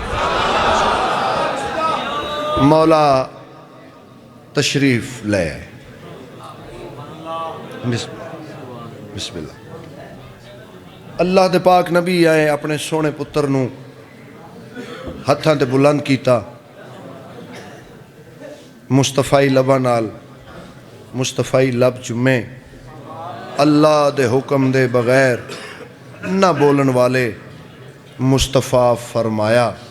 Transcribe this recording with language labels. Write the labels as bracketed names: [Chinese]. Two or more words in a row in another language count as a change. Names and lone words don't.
[Punjabi] مولا تشریف لے. [Arabic] بسم اللہ. [Punjabi] اللہ دے پاک نبی آئے اپنے سونے پتر نو ہتھاں تے بلند کیتا، مصطفی لباں نال مصطفی لب چمے. اللہ دے حکم دے بغیر نہ بولن والے مصطفیٰ فرمایا،